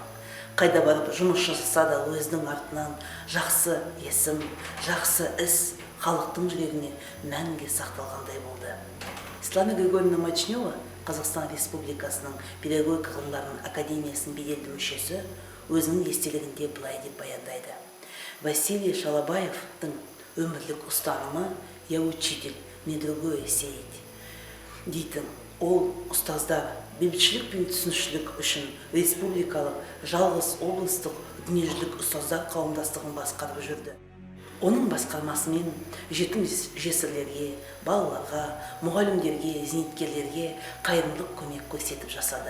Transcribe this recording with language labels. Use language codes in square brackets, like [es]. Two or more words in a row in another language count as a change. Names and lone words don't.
[kk] Қайда барып жұмыс жасаса да өзінің артынан жақсы есім, жақсы іс халықтың жүрегіне мәңгі сақталғандай болды. Светлана Григорьевна Мочнева, Қазақстан Республикасының педагогика ғылымдарының академиясының беделді мүшесі, өзінің естелігінде былай деп баяндайды. Василий Шалабаевтың өмірлік ұстанымы [ru] «Я учитель, мне другое сеять» [kk] дейтін. Ол ұстаздар бейбітшілік пен түсінушілік үшін республикалық жалғыз облыстық дүниежүзілік ұстаздар қауымдастығын басқарып жүрді. Оның басқармасымен жетім жесірлерге, балаларға, мұғалімдерге, зейнеткерлерге қайырымдылық көмек көрсетіп жасады.